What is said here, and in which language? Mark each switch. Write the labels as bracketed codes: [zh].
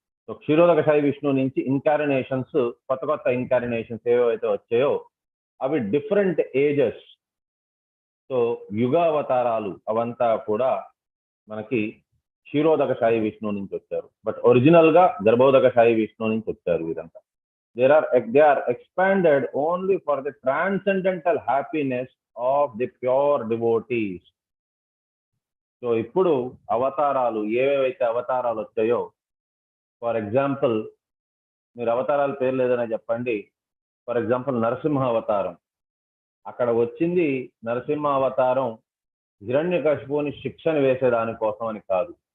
[te] So క్షీరోదక Sai విష్ణువు నుంచి ఇన్కారినేషన్స్, కొత్త కొత్త ఇన్కారినేషన్స్ ఏవైతే వచ్చాయో అవి డిఫరెంట్ ఏజెస్. సో యుగావతారాలు అవంతా కూడా మనకి క్షీరోదక సాయి విష్ణువు నుంచి వచ్చారు. బట్ ఒరిజినల్ గా గర్భోదక సాయి విష్ణువు నుంచి వచ్చారు వీరంతా. [en] they are expanded only for the transcendental happiness of the pure devotees. [te] So ఇప్పుడు అవతారాలు ఏవేవైతే అవతారాలు వచ్చాయో, ఫర్ ఎగ్జాంపుల్ మీరు అవతారాల పేర్లు ఏదైనా చెప్పండి. ఫర్ ఎగ్జాంపుల్ నరసింహ అవతారం, అక్కడ వచ్చింది నరసింహ అవతారం హిరణ్యకశిపుని శిక్షను వేసేదానికోసం అని కాదు.